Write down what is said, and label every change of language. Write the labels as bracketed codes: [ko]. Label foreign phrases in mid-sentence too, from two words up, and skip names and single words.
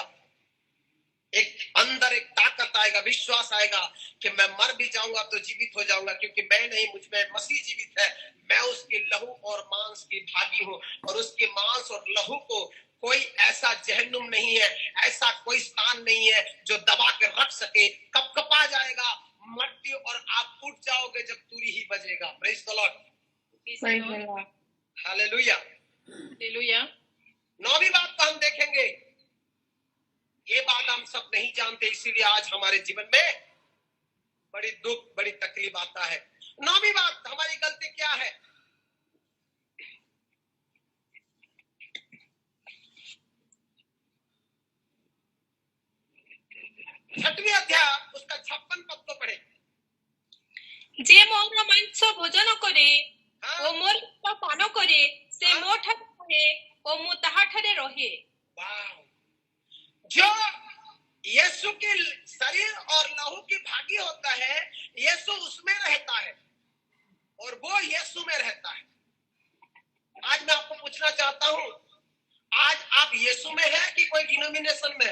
[hi] एक अंदर एक ताकत आएगा, विश्वास आएगा कि मैं मर भी जाऊंगा तो जीवित हो जाऊंगा, क्योंकि मैं नहीं, मुझ में मसीह जीवित है। मैं उसकी लहू और मांस की भागी हूं। और उसके मांस और लहू को कोई ऐसा जहन्नुम नहीं है, ऐसा कोई स्थान नहीं है जो दबा के रख सके। कपकपा जाएगा मट्टी और आप उठ जाओगे जब तुरी ही बजेगा। [en] Praise the Lord. Praise the Praise the Lord. Lord. [hi] हालेलुया। [en] Hallelujah. [hi] 9वीं बात को हम देखेंगे। ये बात हम सब नहीं जानते, इसीलिए आज हमारे जीवन में बड़ी दुख, बड़ी तकलीफ आता है। 9वीं बात, हमारी गलती क्या है? छठवीं अध्याय उसका 56 पद को पढ़े। [or] ଯେ ମୋର ମାଂସ ଭୋଜନ କରେ ଓ ମୋର ରକ୍ତ ପାନ କରେ ସେ ମୋ ଠାରେ ରହେ ଓ ମୁଁ ତାହାଠାରେ ରହେ। [hi] वाह! जो यीशु के शरीर और लहू की भागी होता है, यीशु उसमें रहता है और वो यीशु में रहता है। आज मैं आपको पूछना चाहता हूं, आज आप यीशु में है कि कोई डिनोमिनेशन में है?